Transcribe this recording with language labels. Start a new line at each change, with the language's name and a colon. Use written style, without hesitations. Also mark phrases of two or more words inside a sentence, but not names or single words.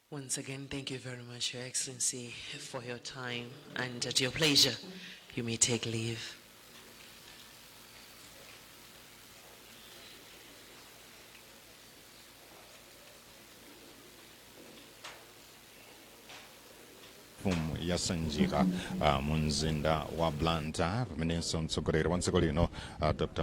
English: Once again, thank you very much, Your Excellency, for your time, and at your pleasure, you may take leave.
Nyanja: yasanjika munzinda wa Blantyre pamenenso mtsogoleri wa dziko lino Dr.